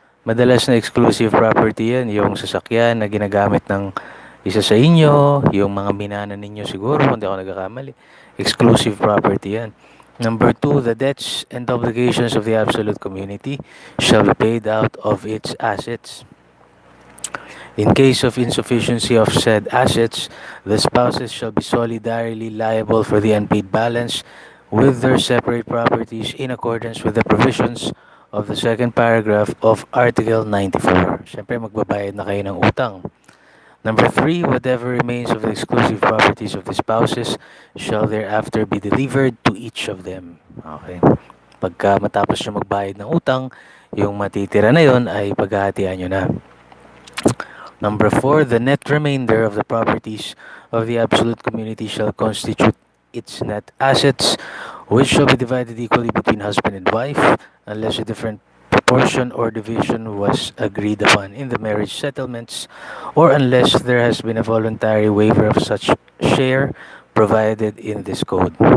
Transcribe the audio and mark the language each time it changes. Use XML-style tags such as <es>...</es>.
<tl>Madalas na exclusive property yan, yung sasakyan na ginagamit ng isa sa inyo, yung mga minana ninyo siguro, kung di ako nagkakamali. Exclusive property yan.</tl> <en>Number 2, the debts and obligations of the absolute community shall be paid out of its assets. In case of insufficiency of said assets, the spouses shall be solidarily liable for the unpaid balance with their separate properties in accordance with the provisions of the second paragraph of Article 94.</en> <tl>Siyempre, magbabayad na kayo ng utang.</tl> <en>Number 3, whatever remains of the exclusive properties of the spouses shall thereafter be delivered to each of them. Okay.</en> <tl>Pagka matapos nyo magbayad ng utang, yung matitira na yon ay paghahatian nyo na.</tl> <en>Number 4, the net remainder of the properties of the absolute community shall constitute its net assets, which shall be divided equally between husband and wife, unless a different proportion or division was agreed upon in the marriage settlements, or unless there has been a voluntary waiver of such share provided in this code.</en>